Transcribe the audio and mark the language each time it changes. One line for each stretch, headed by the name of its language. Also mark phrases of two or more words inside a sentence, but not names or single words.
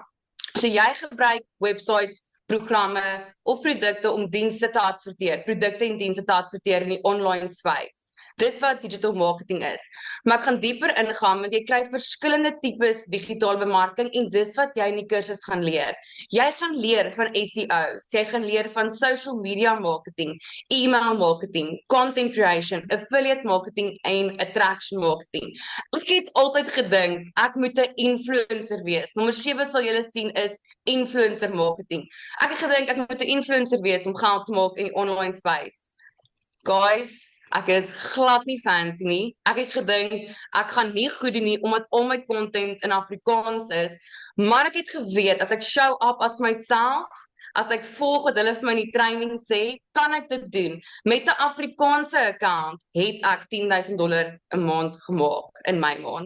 Afrikaans: So jy gebruik websites, programme of produkte om dienste te adverteer, produkte en dienste te adverteer in die
English: online space.
Afrikaans: Dis wat
English: digital marketing
Afrikaans: is. Maar ek gaan dieper ingaan, want jy kry verskillende tipes digitale bemarking en dis wat jy in die kursus gaan leer. Jy gaan leer van SEO's, jy gaan leer van
English: social media marketing, email marketing, content creation, affiliate marketing
Afrikaans: en
English: attraction marketing.
Afrikaans: Ek het altyd gedink, ek moet 'n influencer wees. Nommer 7 sal julle sien is
English: influencer marketing.
Afrikaans: Ek het gedink ek moet 'n influencer wees om geld te maak in die
English: online space.
Afrikaans: Guys, ek is glad nie fancy nie. Ek het gedink, ek gaan nie goed doen nie, omdat al my content in Afrikaans is, maar ek het geweet, as ek
English: show up as myself,
Afrikaans: as ek volg wat hulle vir my in die training sê, kan ek dit doen. Met 'n Afrikaanse account het ek $10,000 'n maand gemaak in my maand.